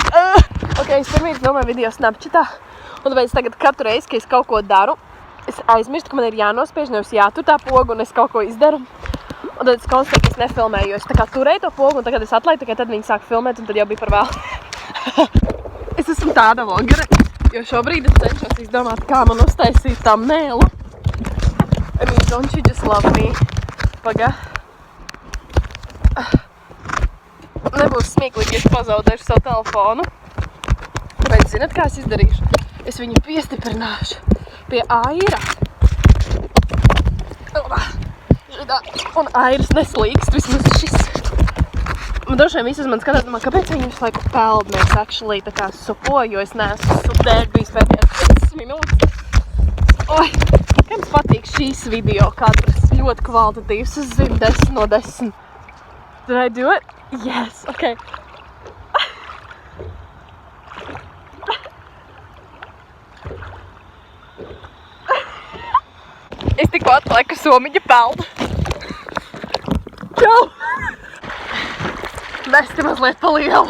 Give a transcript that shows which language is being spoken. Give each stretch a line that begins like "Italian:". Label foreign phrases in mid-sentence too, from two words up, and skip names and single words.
Latvian: Ok, es pirmīt filmēju video Snapchatā, un tāpēc tagad katru reizi, kad es kaut ko daru, es aizmirstu, ka man ir jānospiež, nevis jātur tā pogu, un es kaut ko izdaru. Un tad es konstatēju, ka es nefilmēju, jo es tā kā turēju to pogu, un tagad es atlaidu, tikai tad viņi sāk filmēt, un tad jau bija par vēl. Es esmu tāda vlogere, jo šobrīd es cenšos izdomāt, kā man uztaisīt thumbnailu.
English: I mean, don't you just love me?
Latvian: Paga. Nebūs smieklīgi, ja es pazaudēšu savu telefonu. Tāpēc, zināt, kā es izdarīšu? Es viņu piestiprināšu pie aira. Un airas neslīkst, vismaz šis. Man droši vien visas man skatās, domā, kāpēc viņi visu laiku peld? Mēs actually tā kā supoju, jo es neesmu supdēļ bijis pēdējās 5 minūtes. Oi, kā jums patīk šīs video kadras? Ļoti kvalitatīvs, es zinu 10 no 10.
English: Did I do it? Yes, okay.
Latvian: Es tikko atklāju, ka somiņa peld. Čau! Nesti mazliet pa lielu.